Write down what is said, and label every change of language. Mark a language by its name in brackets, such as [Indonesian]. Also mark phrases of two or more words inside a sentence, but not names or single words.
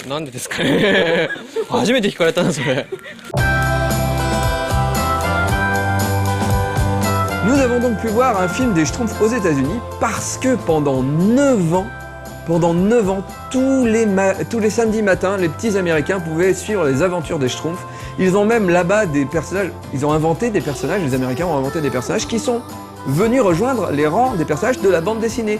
[Japanese] なんでですかね初めて聞かれたなそれ。 [French] Nous avons donc pu voir un film des Schtroumpfs aux États-Unis parce que pendant 9 ans, tous les samedis matins, les petits Américains pouvaient suivre les aventures des Schtroumpfs. Ils ont même là-bas des personnages, ils ont inventé des personnages, les Américains ont inventé des personnages qui sont venus rejoindre les rangs des personnages de la bande dessinée.